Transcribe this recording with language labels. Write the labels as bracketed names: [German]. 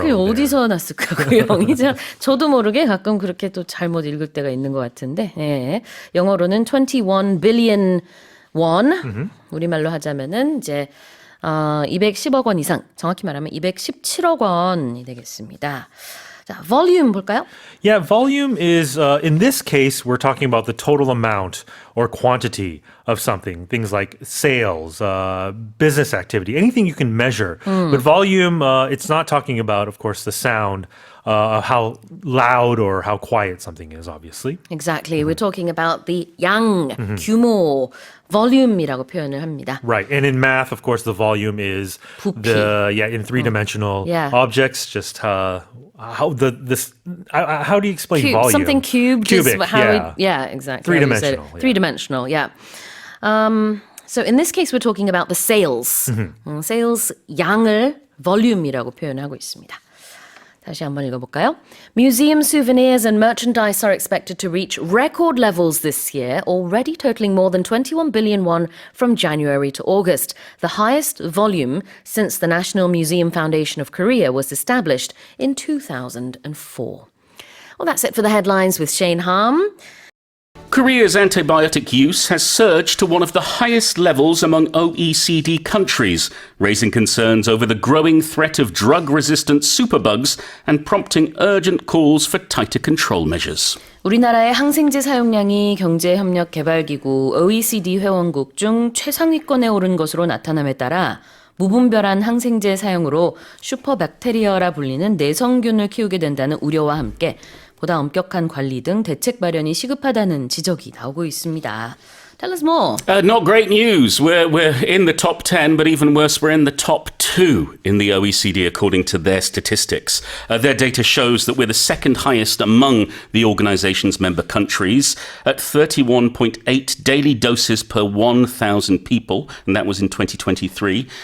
[Korean] 그게 어디서 났을까 그 영이. 저도 모르게 가끔 그렇게 또 잘못 읽을 때가 있는 것 같은데 영어로는 [English] 21 billion won [Korean] 우리말로 하자면은 이제 210억 원 이상, 정확히 말하면 217억 원이 되겠습니다. 자, volume 볼까요? [English] Yeah, volume is, in this case, we're talking about the total amount or quantity of something. Things like sales, business activity, anything you can measure. But volume, it's not talking about, of course, the sound, how loud or how quiet something is, obviously. Exactly. We're talking about the [Korean] 양, 규모, volume이라고 표현을 합니다. [English] Right. And in math, of course, the volume is in three-dimensional objects, just how do you explain volume? Something cubed. Cubic, exactly. Three-dimensional. Three-dimensional, yeah. So in this case, we're talking about the sales. [Korean] sales 양을 volume이라고 표현하고 있습니다. 다시 한번 읽어볼까요? [English] Museum souvenirs and merchandise are expected to reach record levels this year, already totaling more than 21 billion won from January to August, the highest volume since the National Museum Foundation of Korea was established in 2004. Well, that's it for the headlines with Shane Harm. Korea's antibiotic use has surged to one of the highest levels among OECD countries, raising concerns over the growing threat of drug-resistant superbugs and prompting urgent calls for tighter control measures. [Korean] 우리나라의 항생제 사용량이 경제협력개발기구 OECD 회원국 중 최상위권에 오른 것으로 나타남에 따라 무분별한 항생제 사용으로 슈퍼박테리아라 불리는 내성균을 키우게 된다는 우려와 함께 보다 엄격한 관리 등 대책 마련이 시급하다는 지적이 나오고 있습니다. [English] Tell us more. Not great news. We're in the top 10, but even worse, we're in the top 2 in the OECD according to their statistics. Their data shows that we're the second highest among the organization's member countries at 31.8 daily doses per 1,000 people, and that was in 2023.